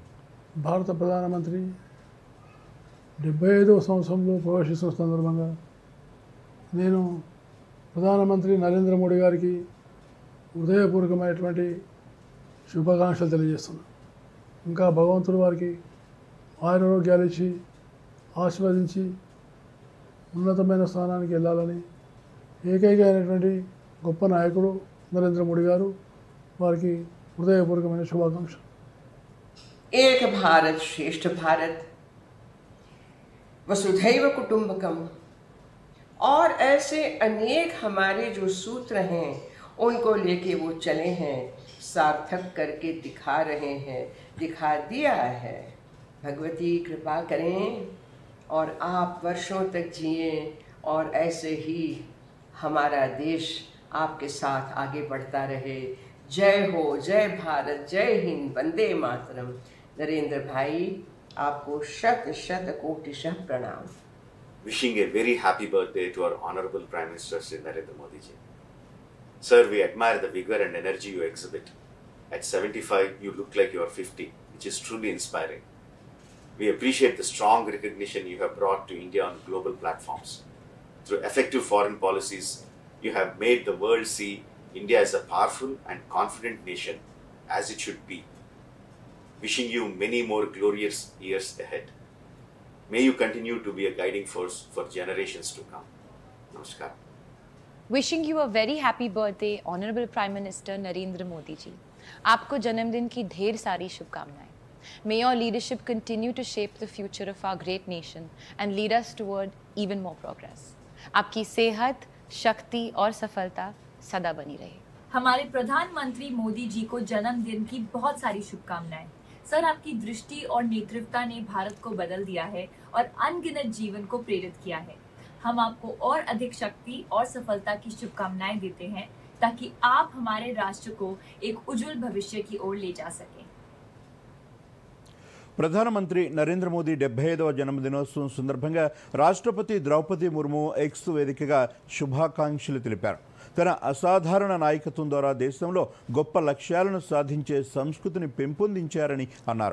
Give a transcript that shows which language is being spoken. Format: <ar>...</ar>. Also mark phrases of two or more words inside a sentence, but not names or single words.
<te>భారత ప్రధానమంత్రి 75వ సంవత్సరంలో ప్రవేశిస్తున్న సందర్భంగా నేను ప్రధానమంత్రి నరేంద్ర మోడీ గారికి హృదయపూర్వకమైనటువంటి శుభాకాంక్షలు తెలియజేస్తున్నాను. ఇంకా భగవంతుడు వారికి ఆరోగ్యాలు ఇచ్చి ఆశీర్వదించి ఉన్నతమైన స్థానానికి వెళ్ళాలని ఏకైక అయినటువంటి గొప్ప నాయకుడు నరేంద్ర మోడీ గారు వారికి హృదయపూర్వకమైన శుభాకాంక్షలు.</te> <hi>एक भारत श्रेष्ठ भारत,</hi> <sa>वसुधैव कुटुंबकम</sa> <hi>और ऐसे अनेक हमारे जो सूत्र हैं उनको लेके वो चले हैं, सार्थक करके दिखा रहे हैं, दिखा दिया है. भगवती कृपा करें और आप वर्षों तक जिए और ऐसे ही हमारा देश आपके साथ आगे बढ़ता रहे. जय हो, जय भारत, जय हिंद, वंदे मातरम. नरेंद्र भाई, आपको शत शत कोटिशः प्रणाम.</hi> <en>Wishing a very happy birthday to our Honorable Prime Minister Shri Narendra Modi ji. Sir, we admire the vigor and energy you exhibit. At 75, you look like you are 50, which is truly inspiring. We appreciate the strong recognition you have brought to India on global platforms. Through effective foreign policies, you have made the world see India as a powerful and confident nation, as it should be. Wishing you many more glorious years ahead. May you continue to be a guiding force for generations to come. Namaskar. Wishing you a very happy birthday, Honorable Prime Minister Narendra Modi ji.</en> <hi>आपको जन्मदिन की ढेर सारी शुभकामनाएं.</hi> <en>May your leadership continue to shape the future of our great nation and lead us toward even more progress.</en> <hi>आपकी सेहत, शक्ति और सफलता सदा बनी रहे. हमारे प्रधानमंत्री मोदी जी को जन्मदिन की बहुत सारी शुभकामनाएं. सर, आपकी दृष्टि और नेतृत्वता ने भारत को बदल दिया है और अनगिनत जीवन को प्रेरित किया है. हम आपको और अधिक शक्ति और सफलता की शुभकामनाएं देते हैं ताकि आप हमारे राष्ट्र को एक उज्जवल भविष्य की ओर ले जा सकें.</hi> <te>ప్రధానమంత్రి నరేంద్ర మోదీ 75వ జన్మదినోత్సవం సందర్భంగా రాష్ట్రపతి ద్రౌపది ముర్ము ఎక్స్ వేదికగా శుభాకాంక్షలు తెలిపారు. తన అసాధారణ నాయకత్వం ద్వారా దేశంలో గొప్ప లక్ష్యాలను సాధించే సంస్కృతిని పెంపొందించారని అన్నారు.</te>